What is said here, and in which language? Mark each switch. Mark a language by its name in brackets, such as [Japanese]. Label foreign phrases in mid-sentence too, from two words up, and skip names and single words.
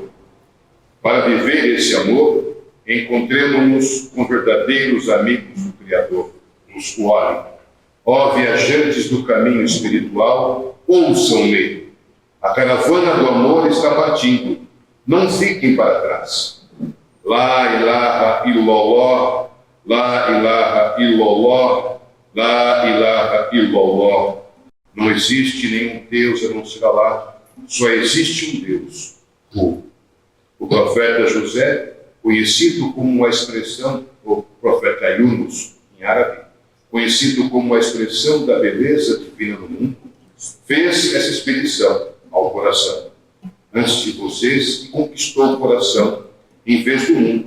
[Portuguese] Para viver esse amor, encontremos-nos com verdadeiros amigos do Criador, os Wali. Ó viajantes do caminho espiritual, ouçam-me. A caravana do amor está partindo. Não fiquem para trás. [Arabic] لا إله إلا الله، لا إله إلا الله، لا إله إلا الله. [Portuguese] Não existe nenhum Deus a não ser Allah. Só existe um Deus, o profeta José, conhecido como a expressão, o profeta Yunus, em árabe, conhecido como a expressão da beleza divina no mundo, fez essa expedição ao coração, antes de vocês, e conquistou o coração em vez do mundo.